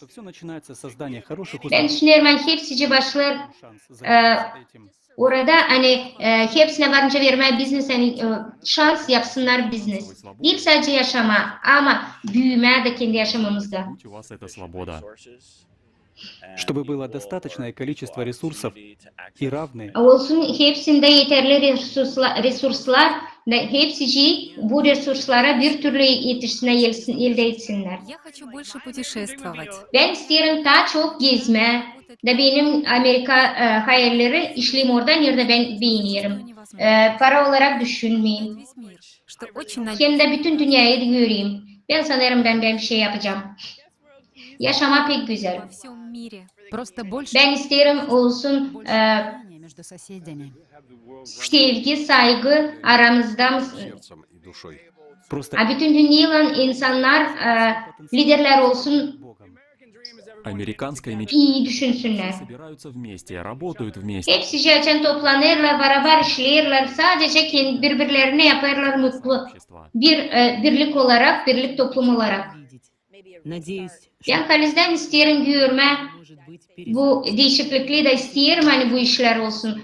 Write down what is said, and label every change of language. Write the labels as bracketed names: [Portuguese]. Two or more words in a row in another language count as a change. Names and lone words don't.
[Gagauz] Ben düşünüyorum hepsi başlar orada hani hepsine varınca vermeye biznes hani şans yapsınlar biznes. Değil sadece yaşama ama büyüme de kendi yaşamamızda. [Russian] чтобы было достаточное количество ресурсов и равные. [Gagauz] Olsun hepsinde yeterli resurslar ve hepsi bu resurslara bir türlü elde etsinler. [Russian] Я хочу больше pутешествовать. [Gagauz] Ben isterim daha çok gezme. Da benim Amerika hayalleri işleyim orada nerede ben beğenirim. Para olarak düşünmeyeyim. Hem de bütün dünyayı göreyim. Ben sanırım ben bir şey yapacağım. Yaşama pek güzel. Ben isterim olsun sevgi, saygı aramızda. Bütün dünyanın insanlar liderler olsun. [Russian] Американская мечта. [Gagauz] İyi düşünsünler. [Russian] Собираются вместе, работают вместе. [Gagauz] Hepsi zaten toplanırlar, beraber işlerler. Sadece birbirlerine yaparlar mutlu. Birlik olarak, birlik toplum olarak. Ben Kaliz'den isterim görme. Bu değişiklikleri de isterim hani bu işler olsun.